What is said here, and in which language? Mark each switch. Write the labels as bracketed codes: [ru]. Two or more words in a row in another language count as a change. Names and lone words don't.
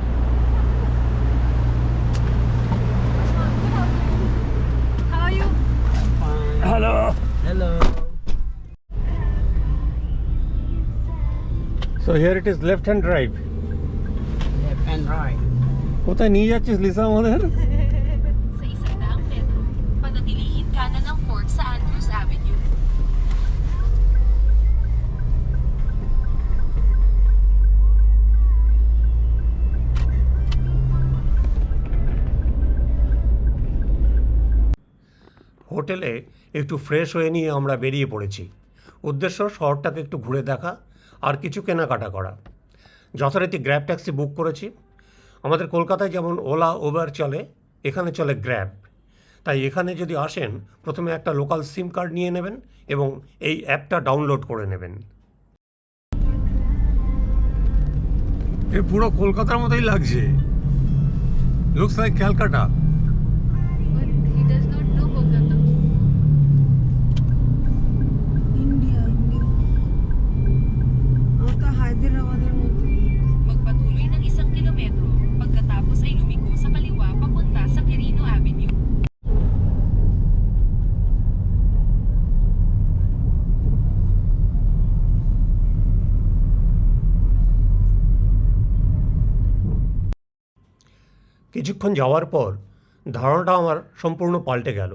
[en] How are you? [bn] হ্যালো। [en] Hello. So here it is left hand drive. Left and right. [bn] কোথায় নিয়ে যাচ্ছিস লিসা আমাদের? [tl] Sa isang daang metro, panatilihin kanan ng Fort sa Andrews Avenue. [bn] হোটেলে একটু ফ্রেশ হয়ে নিয়ে আমরা বেরিয়ে পড়েছি। উদ্দেশ্য শহরটাকে একটু ঘুরে দেখা আর কিছু কেনাকাটা করা। যথারীতি গ্র্যাব ট্যাক্সি বুক করেছি। আমাদের কলকাতায় যেমন ওলা উবার চলে, এখানে চলে গ্র্যাব। তাই এখানে যদি আসেন প্রথমে একটা [en] local SIM card [bn] নিয়ে নেবেন এবং এই অ্যাপটা ডাউনলোড করে নেবেন। এ পুরো কলকাতার মতোই লাগছে, [en] Looks like Calcutta. But he does not know Kolkata. India. Ata Hyderabad mধ্যে [tl] Magpatuloy ng 1 kilometro, pagkatapos ay lumiko sa kaliwa papunta sa Quirino Avenue. [bn] কিছুক্ষণ যাওয়ার পর ধারণাটা আমার সম্পূর্ণ পাল্টে গেল।